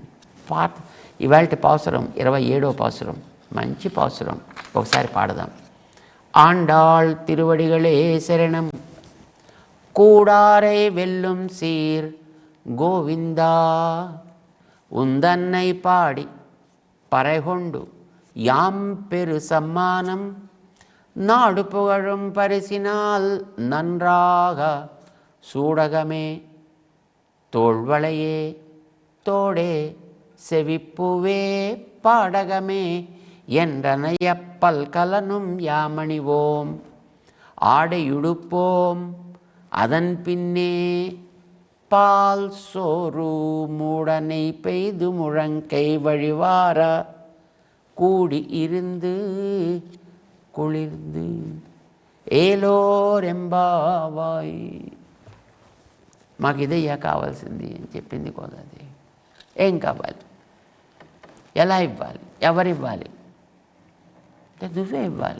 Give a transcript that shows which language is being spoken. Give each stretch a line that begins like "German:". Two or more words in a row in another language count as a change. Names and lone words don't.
Telugu: ఇవాళ పాసురం 27వ పాసురం, మంచి పాసురం, ఒకసారి పాడదాం.
Tamil: ஆண்டாள் திருவடிகளே சரணம் கூடாரை வெல்லும் சீர் கோவிந்தா உந்தன்னை பாடி పறைகொண்டு யாம் பெரு சம்மானம் நாடு புகழும் பரிசினால் நன்றாக சூடகமே தோள்வளையே தோடே செவிப்புவே பாடகமே என்றனைய பல்கலனும் யாமணிவோம் ஆடையுடுப்போம் அதன் பின்னே பால் சோறு மூடனை பெய்து முழங்கை வழிவார கூடி இருந்து குளிர்ந்து ஏலோர் எம்பாவாய்.
Telugu: మాకు ఇదయ్యా కావాల్సింది అని చెప్పింది గోదాదేవి. ఏం కావాలి, ఎలా ఇవ్వాలి, ఎవరివ్వాలి అంటే నువ్వే ఇవ్వాలి.